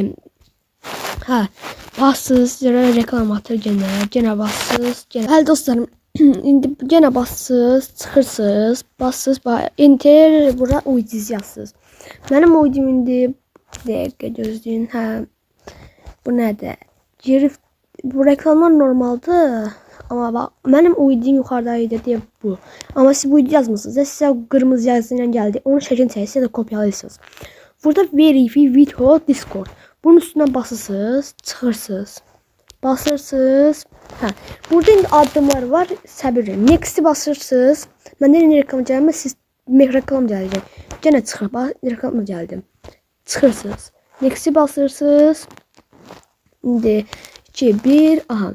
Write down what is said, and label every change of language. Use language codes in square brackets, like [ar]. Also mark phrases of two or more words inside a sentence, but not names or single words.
[az] Hə, bassınız, reklam atır genə bassınız. Hələ dostlarım, indi genə bassınız, çıxırsınız, bassınız, enter, bura UID-zi yazsınız. Mənim UID-im indi, dəqiqə gözləyin, hə, bu nədir? Bu reklamlar normaldır. [tr] Ama bak, benim UID'im yukarıdaydı diye bu. Ama siz bu UID yazmışsınız. Size kırmızı yazısıyla geldi. Onu şeklini çekseniz de kopyalayırsınız. [az] Burada [en] Verify Video Discord. [az] Bunun üstüne basırsınız, çıxırsınız. Basırsınız. Hə. Burada indi adımlar var. Səbir. Next'i basırsınız. Məndə indi reklam gəlmə, siz reklam gələcək. Yenə çıxır. Reklam gəldi. Çıxırsınız. Next'i basırsınız. İndi 2 1 aha.